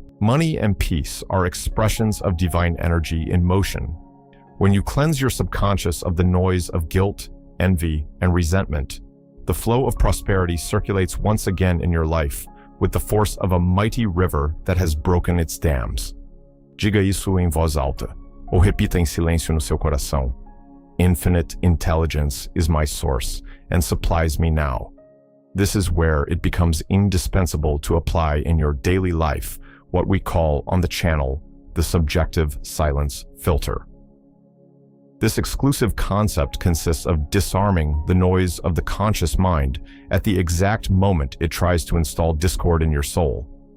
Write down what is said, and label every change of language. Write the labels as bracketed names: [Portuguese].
[English] Money and peace are expressions of divine energy in motion. When you cleanse your subconscious of the noise of guilt, envy, and resentment, the flow of prosperity circulates once again in your life with the force of a mighty river that has broken its dams. [Portuguese] Diga isso em voz alta, ou repita em silêncio no seu coração. [English] Infinite intelligence is my source and supplies me now. This is where it becomes indispensable to apply in your daily life what we call on the channel the subjective silence filter. This exclusive concept consists of disarming the noise of the conscious mind at the exact moment it tries to install discord in your soul.